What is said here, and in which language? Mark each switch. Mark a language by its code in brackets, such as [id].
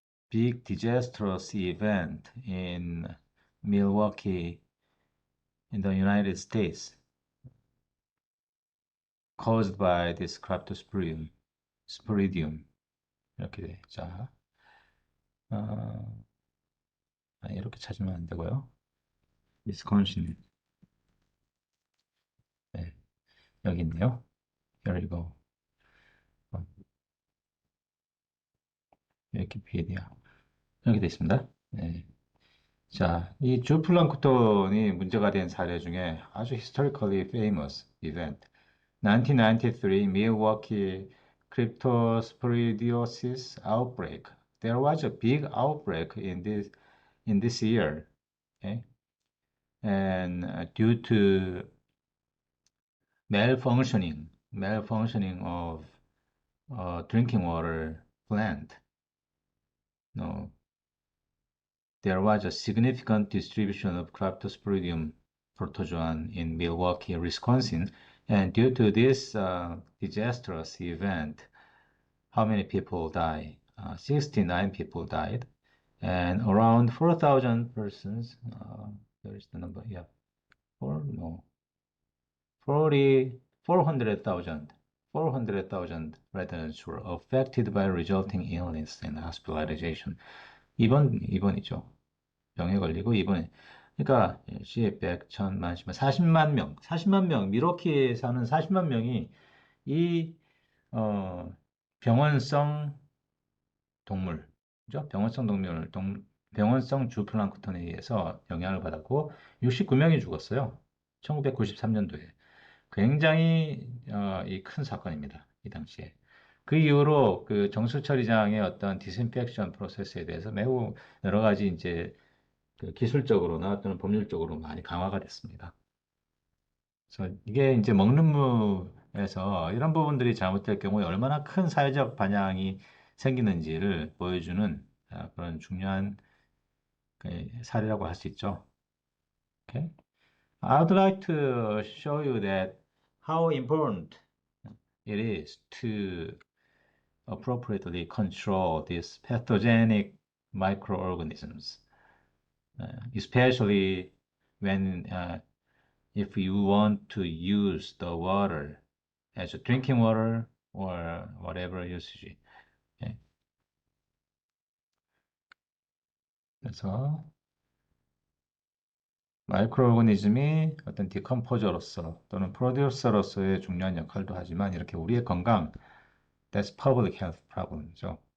[en] big disastrous event in Milwaukee in the United States caused by this Cryptosporidium. [ko] 스포리디움 이렇게 돼. 자, 어, 이렇게 찾으면 안 되고요. 위스콘신. 네, 여기 있네요. 그리고 어, 위키피디아 여기 돼 있습니다. 네. 자, 이 주 플랑크톤이 문제가 된 사례 중에 아주 [en] historically famous event, 1993 Milwaukee cryptosporidiosis outbreak. There was a big outbreak in this year, okay? And due to malfunctioning of drinking water plant, no, there was a significant distribution of Cryptosporidium protozoan in Milwaukee, Wisconsin, and due to this disastrous event, how many people died? 69 people died, and around 4,000 persons. There is the number. Yeah, four no, 40, 400,000 residents were affected by resulting illness and hospitalization. [ko] 입원이죠. 병에 걸리고 입원. 그러니까 10, 100, 1000만, 10만, 40만 명, 미러키에 사는 40만 명이 이 병원성 동물, 그죠? 병원성 주플랑크톤에 의해서 영향을 받았고 69명이 죽었어요. 1993년도에. 굉장히 이 큰 사건입니다. 이 당시에. 그 이후로 그 정수처리장의 어떤 디스인펙션 프로세스에 대해서 매우 여러 가지 이제 그 기술적으로나 또는 법률적으로 많이 강화가 됐습니다. 그래서 이게 이제 먹는 무에서 이런 부분들이 잘못될 경우에 얼마나 큰 사회적 반향이 생기는지를 보여주는 그런 중요한 그 사례라고 할 수 있죠. [en] Okay? I would like to show you that how important it is to appropriately control these pathogenic microorganisms, especially when if you want to use the water as a drinking water or whatever usage. [ko] 예. 그래서 마이크로 오거니즘이 어떤 디컴포저로서 또는 프로듀서로서의 중요한 역할도 하지만 이렇게 우리의 건강, [en] that's public health problem [ko] 죠.